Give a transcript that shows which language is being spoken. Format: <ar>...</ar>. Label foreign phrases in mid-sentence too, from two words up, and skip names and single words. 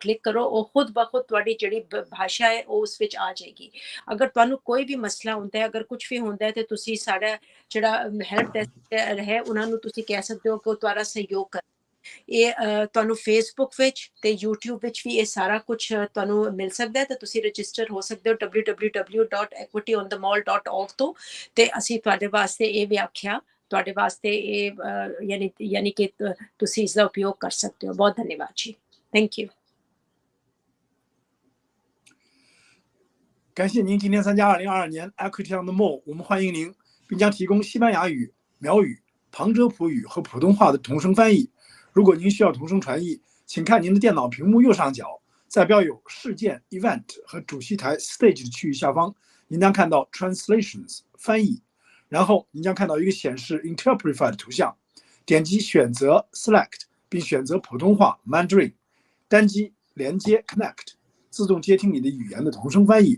<pa>ਕਲਿੱਕ ਕਰੋ ਉਹ ਖੁਦ ਬਖੁਦ ਤੁਹਾਡੀ ਜਿਹੜੀ ਭਾਸ਼ਾ ਹੈ ਉਹ ਉਸ ਵਿੱਚ ਆ ਜਾਏਗੀ ਅਗਰ ਤੁਹਾਨੂੰ ਕੋਈ ਵੀ ਮਸਲਾ ਹੁੰਦਾ ਹੈ ਅਗਰ ਕੁਝ ਵੀ ਹੁੰਦਾ ਹੈ ਤੇ ਤੁਸੀਂ ਸਾਡਾ ਜਿਹੜਾ</pa> <en>help desk</en> <pa>ਹੈ ਉਹਨਾਂ ਨੂੰ ਤੁਸੀਂ ਕਹਿ ਸਕਦੇ ਹੋ ਕਿ ਉਹ ਤੁਹਾਡਾ ਸਹਿਯੋਗ ਕਰ ਇਹ ਤੁਹਾਨੂੰ ਫੇਸਬੁੱਕ ਵਿੱਚ ਤੇ YouTube ਵਿੱਚ ਵੀ ਇਹ ਸਾਰਾ ਕੁਝ ਤੁਹਾਨੂੰ ਮਿਲ ਸਕਦਾ ਹੈ ਤੇ ਤੁਸੀਂ ਰਜਿਸਟਰ ਹੋ ਸਕਦੇ ਹੋ www.equityonthemall.org ਤੋਂ ਤੇ ਅਸੀਂ ਤੁਹਾਡੇ ਵਾਸਤੇ ਇਹ ਵਿਆਖਿਆ ਤੁਹਾਡੇ ਵਾਸਤੇ ਇਹ ਯਾਨੀ ਕਿ ਤੁਸੀਂ ਇਸ ਦਾ ਉਪਯੋਗ ਕਰ ਸਕਦੇ ਹੋ ਬਹੁਤ ਧੰਨਵਾਦ ਜੀ</pa> <en>thank you</en> <zh>感谢您今天参加2022年 Equity on the Mall， 我们欢迎您，并将提供西班牙语、苗语、旁遮普语和普通话的同声翻译。如果您需要同声传译，请看您的电脑屏幕右上角，在标有事件 Event 和主席台 Stage 的区域下方，您将看到 Translations 翻译，然后您将看到一个显示 Interprefy 的图像，点击选择 Select 并选择普通话 Mandarin， 单击连接 Connect， 自动接听你的语言的同声翻译。</zh>